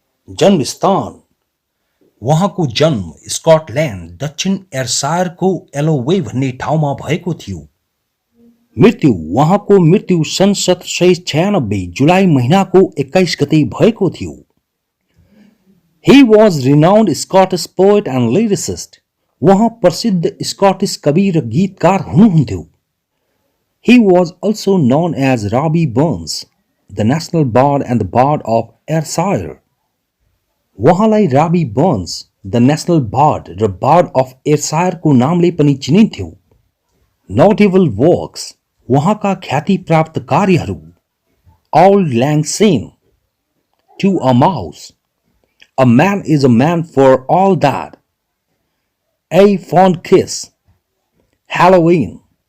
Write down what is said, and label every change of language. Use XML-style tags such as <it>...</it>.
<ne>जन्मस्थान उहाँको जन्म स्कटल्यान्ड दक्षिण एयरसायरको एलोवे भन्ने ठाउँमा भएको थियो. मृत्यु उहाँको मृत्यु सन् 1796 जुलाई महिनाको 21 गते भएको थियो.</ne> <en>He was renowned Scottish poet and lyricist.</en> <ne>उहाँ प्रसिद्ध स्कॉटिश कवि र गीतकार हुनुहुन्थ्यो.</ne> <en>He was also known as Robbie Burns, the national bard and the bard of Ayrshire.</en> <ne>उहाँलाई Robbie Burns, the national board र बार्ड अफ एयरसायरको नामले पनि चिनिन्थ्यो. नोटेबल वर्क्स उहाँका ख्याति प्राप्त कार्यहरू Old Lang Syne, To a Mouse, A Man is a Man for All That, A Fond Kiss, Halloween.</ne>